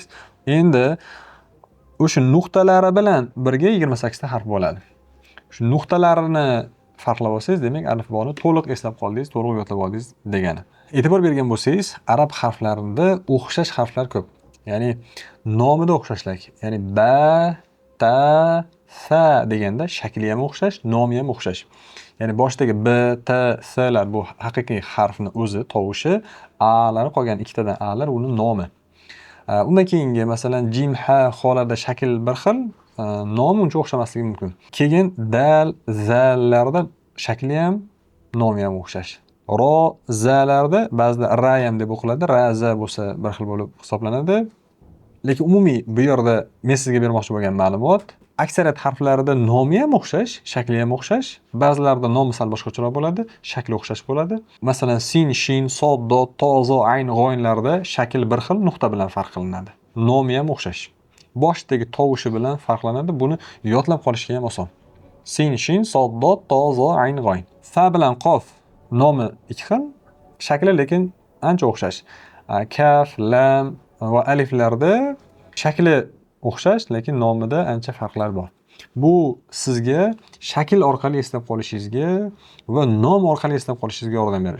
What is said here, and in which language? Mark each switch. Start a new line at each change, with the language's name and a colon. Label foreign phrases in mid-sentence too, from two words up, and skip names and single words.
Uzbek: Endi o'sha nuqtalari bilan birga 28 ta harf bo'ladi. Shu nuqtalarini farqlab olsangiz, demak alifboni to'liq eslab qoldingiz, to'liq yodlab oldingiz degani. E'tibor bergan bo'lsangiz, arab harflarida o'xshash harflar ko'p. Ya'ni nomida o'xshashlik. Ya'ni ba, ta, sa deganda shakli ham o'xshash, nomi ham o'xshash. Ya'ni boshdagi b, t, slar bu haqiqiy harfni o'zi, tovushi, alari qolgan ikkitadan alar uni nomi. Undan keyingi masalan jim, ha, xolarda shakl bir xil, nomi uncha o'xshamasligi mumkin. Keyin dal, zallarda shakli ham, nomi ham o'xshash. Ro, zalarda ba'zida ra ham deb o'qiladi, ra, za bo'lsa bir xil bo'lib hisoblanadi. Lekin umumiy bu yerda men sizga bermoqchi bo'lgan ma'lumot, aksariyat harflarida nomi ham o'xshash, shakli ham o'xshash, ba'zilarida nomi sal boshqacharoq bo'ladi, shakli o'xshash bo'ladi. Masalan, sin, shin, sod, dod, to, zo, ayn, g'oynlarda shakl bir xil, nuqta bilan farq qilinadi. Nomi ham o'xshash. Boshdagi tovushi bilan farqlanadi. Buni yodlab qolishga ham oson. Sin, shin, sod, dod, to, zo, ayn, g'oyn. Fa bilan qof nomi ikki xil, shakli lekin ancha o'xshash. Kaf, lam va aliflarda shakli o'xshash, lekin nomida ancha farqlar bor. Bu sizga shakl orqali eslab qolishingizga va nom orqali eslab qolishingizga yordam beradi.